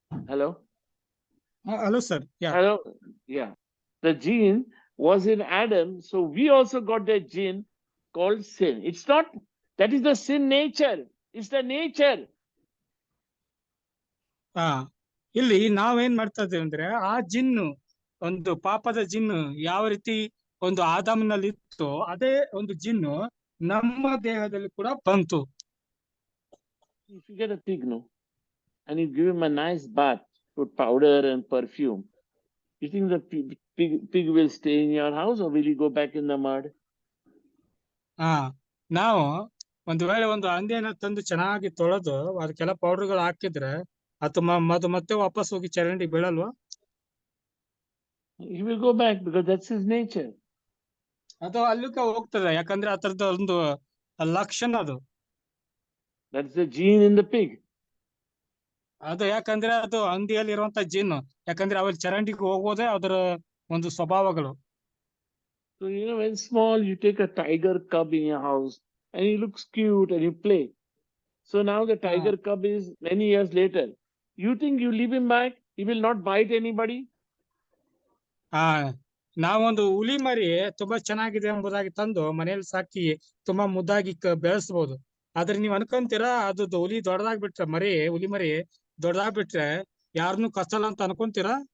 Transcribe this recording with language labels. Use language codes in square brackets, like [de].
[en] Hello? Hello sir. Yeah. Hello? Yeah. The gene was in Adam, so we also got that gene called sin. It's not, that is the sin nature. It's the nature. [kn] ಇಲ್ಲಿ ನಾವೇನ್ ಮಾಡ್ತಾ ಇದ್ದೇವೆ ಅಂದ್ರೆ ಆ gin, ಒಂದು ಪಾಪದ gin ಯಾವ ರೀತಿ ಒಂದು ಆದಾಮನಲ್ಲಿ ಇತ್ತು, ಅದೇ ಒಂದು ಜಿನ್ನು ನಮ್ಮ ದೇಹದಲ್ಲಿ ಕೂಡ ಬಂತು. [en] If you get a pig, no, and you give him a nice bath, put powder and perfume, you think the pig will stay in your house, or will he go back in the mud? [kn] ನಾವು ಒಂದು ವೇಳೆ ಒಂದು ಹಂದಿಯನ್ನ ತಂದು ಚೆನ್ನಾಗಿ ತೊಳೆದು ಅದಕ್ಕೆಲ್ಲ ಪೌಡರ್ಗಳು ಹಾಕಿದ್ರೆ ಅದು ಮತ್ತೆ ವಾಪಸ್ ಹೋಗಿ ಚರಂಡಿ ಬೀಳಲ್ವಾ? [en] He will go back because that's his nature. [kn] ಅದು ಅಲ್ಲಿಗೆ ಹೋಗ್ತದೆ, ಯಾಕಂದ್ರೆ ಅದರದ ಒಂದು ಲಕ್ಷಣ ಅದು. [en] That's the gene in the pig. [kn] ಅದು ಯಾಕಂದ್ರೆ ಅದು ಹಂದಿಯಲ್ಲಿ ಇರುವಂತ ಜೀನ್, ಯಾಕಂದ್ರೆ ಅವಲ್ಲಿ ಚರಂಡಿಗೆ ಹೋಗೋದೇ ಅದರ ಒಂದು ಸ್ವಭಾವಗಳು. [en] So when small, you take a tiger cub in your house and he looks cute and you play. So now the tiger cub is many years later. You think you leave him back, he will not bite anybody? [kn] ನಾವೊಂದು ಹುಲಿ ಮರಿ ತುಂಬಾ ಚೆನ್ನಾಗಿದೆ ಎಂಬುದಾಗಿ ತಂದು ಮನೆಯಲ್ಲಿ ಸಾಕಿ ತುಂಬಾ ಮುದ್ದಾಗಿ ಬೆಳೆಸಬಹುದು. ಆದ್ರೆ ನೀವ್ ಅನ್ಕೊಂತೀರಾ ಅದು ಹುಲಿ ದೊಡ್ಡದಾಗ್ಬಿಟ್ರೆ ಹುಲಿ ಮರಿ ದೊಡ್ಡದಾಗ್ಬಿಟ್ರೆ ಯಾರನ್ನು ಕಚ್ಚಲ್ಲ ಅಂತ ಅನ್ಕೊಂತೀರಾ?